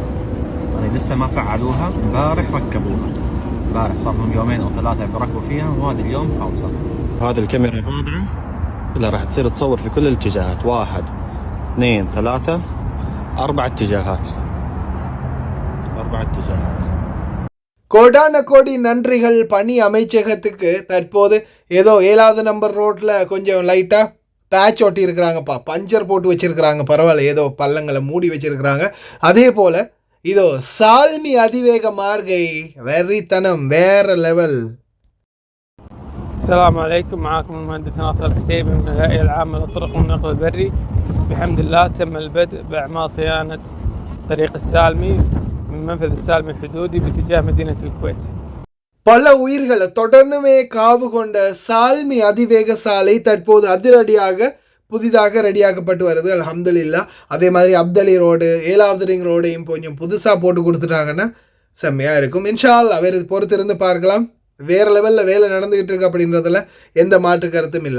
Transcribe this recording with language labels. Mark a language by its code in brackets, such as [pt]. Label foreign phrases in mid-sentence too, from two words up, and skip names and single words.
[ar] هذه لسه ما فعلوها، امبارح ركبوها، امبارح صار لهم يومين او 3 بيركبوا فيها وهذا اليوم خالصة. هذه الكاميرا الرابعة كلها راح تصير تصور في كل الاتجاهات، 1 2 3 4 اتجاهات، 4 اتجاهات. [ta] கோடான கோடி நன்றிகள் பணி அமைச்சகத்துக்கு. தற்போது ஏதோ 7வது நம்பர் ரோட்டில் கொஞ்சம் லைட்டாக பேட்ச் ஒட்டி இருக்கிறாங்கப்பா, பஞ்சர் போட்டு வச்சுருக்கிறாங்க, பரவாயில்ல, ஏதோ பள்ளங்களை மூடி வச்சுருக்கிறாங்க. அதே போல் இதோ சால்மி அதிவேக மார்கை வெறித்தனம் வேற லெவல். [ar] السلام عليكم، معكم المهندس ناصر العتيبي من الهيئة العامة للطرق والنقل البري. بحمد الله تم البدء بأعمال صيانة طريق السالمي من منفذ السالمي الحدودي باتجاه مدينة الكويت. [ta] பல உயிர்களை தொடர்ந்துமே காவு கொண்ட சால்மி அதிவேக சாலை தற்போது அதிரடியாக புதிதாக ரெடியாக்கப்பட்டு வருது. அல்ஹம்துலில்லாஹ். அதே மாதிரி அப்தலி ரோடு 7வது ரிங் ரோடையும் கொஞ்சம் புதுசாக போட்டு கொடுத்துட்டாங்கன்னா செம்மையாக இருக்கும். [ar] إن شاء الله [ta] வேறு பொறுத்திருந்து பார்க்கலாம். வேறு லெவலில் வேலை நடந்துக்கிட்டு இருக்கு அப்படின்றதுல எந்த மாற்று கருத்தும் இல்லை.